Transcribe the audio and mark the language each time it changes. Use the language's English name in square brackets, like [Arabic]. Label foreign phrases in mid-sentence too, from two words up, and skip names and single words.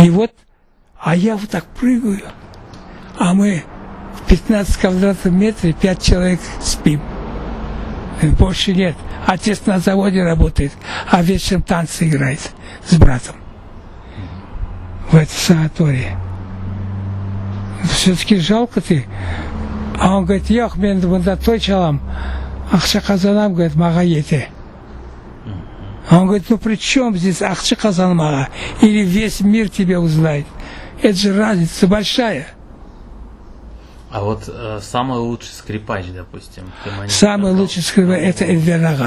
[Russian] И вот, а я вот так прыгаю, а мы в 15 квадратных метров 5 человек спим. Больше нет. Отец на заводе работает, а вечером танцы играет с братом в этой санатории. Все-таки жалко ты. А он говорит: [Crimean Tatar] Йох, мен мында той çalам, ақша қазанам, [Russian] говорит, мага ете. А он говорит: ну при чем здесь [Crimean Tatar] ақша қазанам ага? [Russian] Или весь мир тебя узнает? Это же разница большая. А вот самый лучший скрипач, допустим. Кеманиджи, Самый какой? лучший скрипач — это Эльвер Ага.